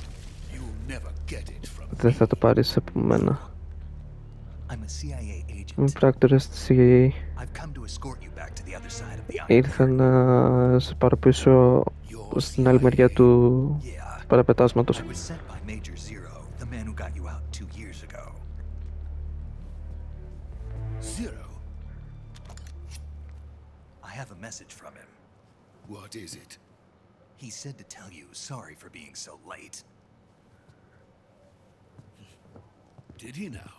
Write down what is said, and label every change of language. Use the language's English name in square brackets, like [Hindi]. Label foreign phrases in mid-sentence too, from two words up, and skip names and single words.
[Greek] Δεν θα το πάρεις από μένα. Είμαι πράκτορας της CIA. Ήρθα να σε πάρω πίσω στην άλλη μεριά του παραπετάσματος. [English] I have a message from him. What is it? He said to tell you sorry for being so late. Did he now?